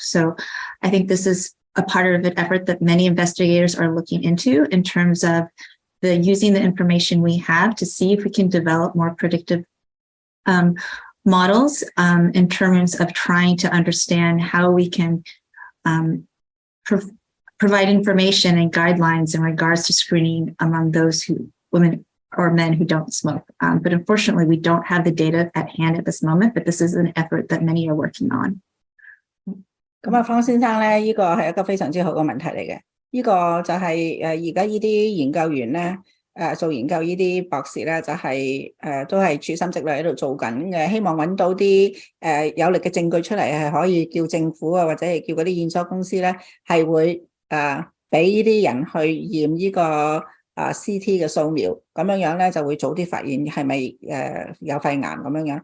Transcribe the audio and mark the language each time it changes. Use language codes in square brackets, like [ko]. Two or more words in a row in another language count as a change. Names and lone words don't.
[en] So I think this is a part of an effort that many investigators are looking into in terms of using the information we have to see if we can develop more predictive models in terms of trying to understand how we can provide information and guidelines in regards to screening among those women or men who don't smoke. But unfortunately, we don't have the data at hand at this moment, but this is an effort that many are working on. [yue] 咁方先生咧，呢個係一個非常之好嘅問題嚟嘅。呢個就係而家呢啲研究員咧，做研究呢啲博士咧，就係都係處心積慮喺度做緊嘅，希望揾到啲有力嘅證據出嚟，係可以叫政府啊，或者係叫嗰啲驗收公司咧，係會俾呢啲人去驗呢個CT 嘅掃描，咁樣咧就會早啲發現係咪有肺癌咁樣。